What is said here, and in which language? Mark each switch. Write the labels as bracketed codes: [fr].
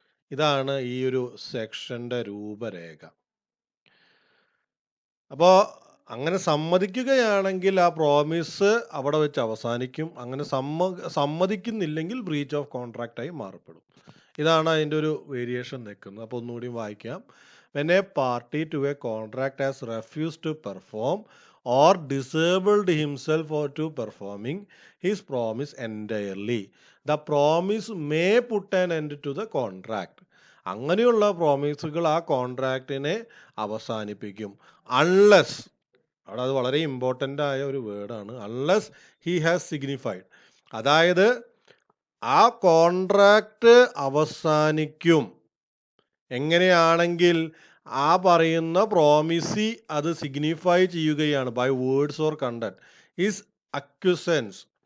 [ml] ഇതാണ് ഈ ഒരു സെക്ഷന്റെ രൂപരേഖ. അപ്പോൾ അങ്ങനെ സമ്മതിക്കുകയാണെങ്കിൽ ആ പ്രോമിസ് അവിടെ വെച്ച് അവസാനിക്കും. അങ്ങനെ സമ്മതിക്കുന്നില്ലെങ്കിൽ ബ്രീച്ച് ഓഫ് കോൺട്രാക്റ്റ് ആയി മാറപ്പെടും. ഇതാണ് അതിൻ്റെ ഒരു വേരിയേഷൻ നിൽക്കുന്നത്. അപ്പോൾ ഒന്നുകൂടി വായിക്കാം. [en] When a party to a contract has refused to perform or disabled himself or to performing his promise entirely, the promise may put an end to the contract. [ml] അങ്ങനെയുള്ള പ്രോമിസുകൾ ആ കോൺട്രാക്റ്റിനെ അവസാനിപ്പിക്കും. അൺലെസ്, അവിടെ അത് വളരെ ഇമ്പോർട്ടൻ്റ് ആയ ഒരു വേർഡാണ്, [en] Unless he has signified. [ml] അതായത് ആ കോൺട്രാക്റ്റ് അവസാനിക്കും എങ്ങനെയാണെങ്കിൽ ആ പറയുന്ന പ്രോമിസി അത് സിഗ്നിഫൈ ചെയ്യുകയാണ് [en] By words or content is acquiescence.